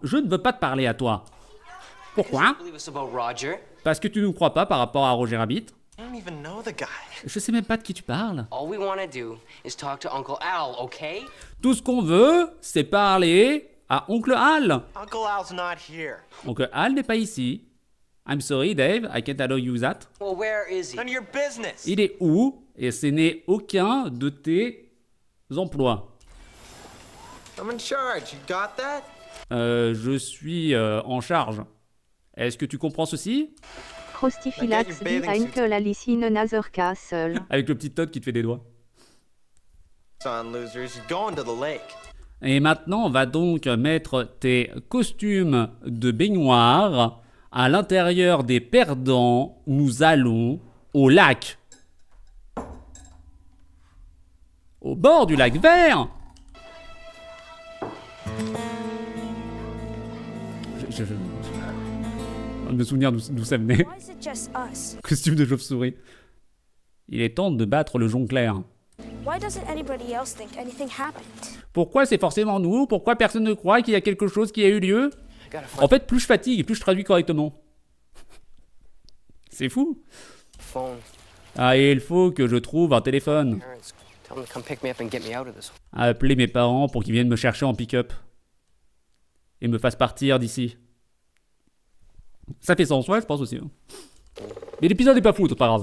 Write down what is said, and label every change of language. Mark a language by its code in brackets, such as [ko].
[fr] Je ne veux pas te parler à toi. Pourquoi? [en] Believe us about Roger. [fr] Parce que tu ne nous crois pas par rapport à Roger Rabbit. [en] I don't even know the guy. [fr] Je sais même pas de qui tu parles. [en] All we want to do is talk to Uncle Al, okay? [fr] Tout ce qu'on veut, c'est parler à Oncle Hal. [en] Uncle Al's not here. [fr] Oncle Hal n'est pas ici. [en] I'm sorry, Dave, I can't allow you that. Well, where is he? None of your business. [fr] Il est où? Et ce n'est aucun de tes emplois. [en] I'm in charge. You got that? [fr] Je suis en charge. Est-ce que tu comprends ceci? Crostifylax dit à [en] Uncle Alice in Another Castle. [fr] Avec le petit Todd qui te fait des doigts. [en] Son losers, you're going to the lake. [fr] Et maintenant, on va donc mettre tes costumes de baignoire à l'intérieur des perdants. Nous allons au lac. Au bord du lac vert. Je de me souvenir d'où ça venait. [en] Why is it just us? [fr] Costume de chauve-souris. Il est temps de battre le jongleur. [en] Why doesn't anybody else think anything happened? [fr] Pourquoi c'est forcément nous? Pourquoi personne ne croit qu'il y a quelque chose qui a eu lieu? En fait, plus je fatigue, plus je traduis correctement. C'est fou. [en] Phone. [fr] Ah, et il faut que je trouve un téléphone. [en] Parents, tell them to come pick me up and get me out of this. [fr] Appeler mes parents pour qu'ils viennent me chercher en pick-up. Et me fassent partir d'ici. Ça fait sens, ouais, je pense aussi. Hein. Mais l'épisode est pas fou, c'est pas grave.